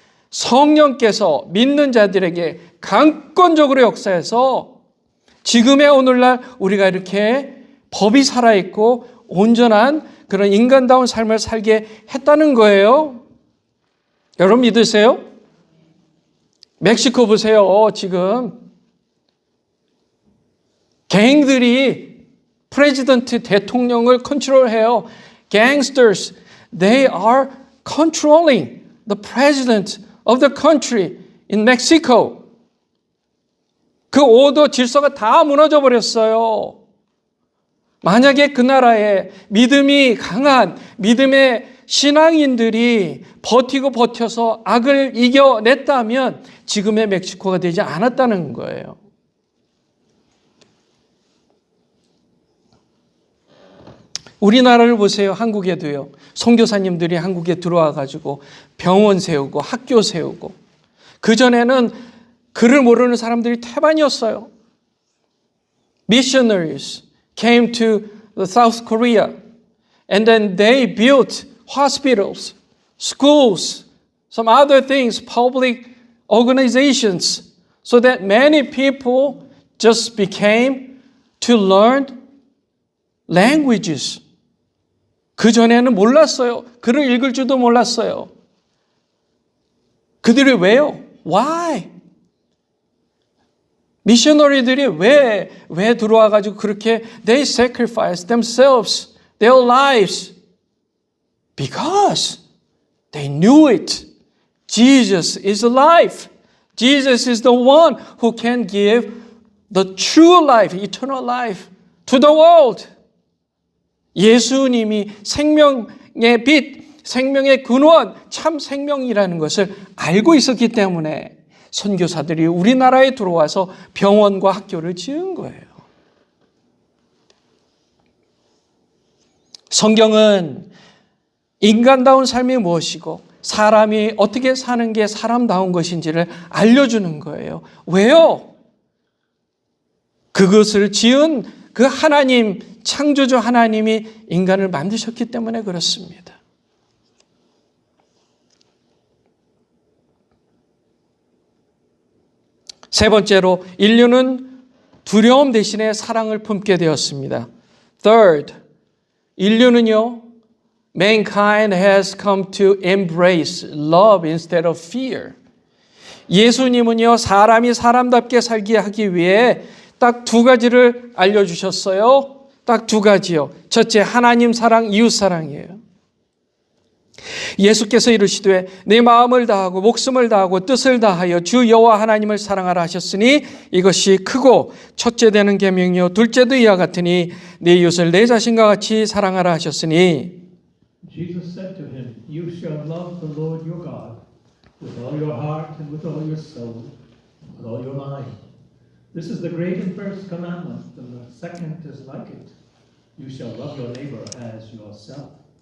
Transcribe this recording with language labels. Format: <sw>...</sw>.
<ko>성령께서 믿는 자들에게 강권적으로 역사해서 지금의 오늘날 우리가 이렇게 법이 살아있고 온전한 그런 인간다운 삶을 살게 했다는 거예요. 여러분 믿으세요? 멕시코 보세요. 지금 갱들이 프레지던트 대통령을 컨트롤해요.</ko> <en>Gangsters, they are controlling the president of the country in Mexico.</en> <ko>그 오도 질서가 다 무너져 버렸어요. 만약에 그 나라에 믿음이 강한 믿음의 신앙인들이 버티고 버텨서 악을 이겨냈다면 지금의 멕시코가 되지 않았다는 거예요. 우리나라를 보세요. 한국에도요. 선교사님들이 한국에 들어와 가지고 병원 세우고 학교 세우고, 그전에는 글을 모르는 사람들이 태반이었어요.</ko> <en>Missionaries came to the South Korea and then they built hospitals, schools, some other things, public organizations, so that many people just became to learn languages.</en> <ko>그전에는 몰랐어요. 글을 읽을 줄도 몰랐어요. 그들이 왜요?</ko> <en>Why?</en> <ko>미셔너리들이 왜 들어와가지고 그렇게</ko> <en>they sacrificed themselves, their lives? Because they knew it. Jesus is alive. Jesus is the one who can give the true life, eternal life to the world.</en> <ko>예수님이 생명의 빛, 생명의 근원, 참 생명이라는 것을 알고 있었기 때문에 선교사들이 우리나라에 들어와서 병원과 학교를 지은 거예요. 성경은 인간다운 삶이 무엇이고 사람이 어떻게 사는 게 사람다운 것인지를 알려주는 거예요. 왜요? 그것을 지은 그 하나님, 창조주 하나님이 인간을 만드셨기 때문에 그렇습니다. 세 번째로, 인류는 두려움 대신에 사랑을 품게 되었습니다.</ko> <en>Third,</en> <ko>인류는요,</ko> <en>mankind has come to embrace love instead of fear.</en> <ko>예수님은요, 사람이 사람답게 살게 하기 위해 딱 두 가지를 알려주셨어요. 딱 두 가지요. 첫째, 하나님 사랑, 이웃 사랑이에요. 예수께서 이르시되 내 마음을 다하고 목숨을 다하고 뜻을 다하여 주 여호와 하나님을 사랑하라 하셨으니 이것이 크고 첫째 되는 계명이요 둘째도 이와 같으니 내 이웃을 내 자신과 같이 사랑하라 하셨으니.</ko> <en>Jesus said to him, You shall love the Lord your God with all your heart and with all your soul and with all your mind. This is the great and first commandment, and the second is like it. You shall love your neighbor as yourself.</en>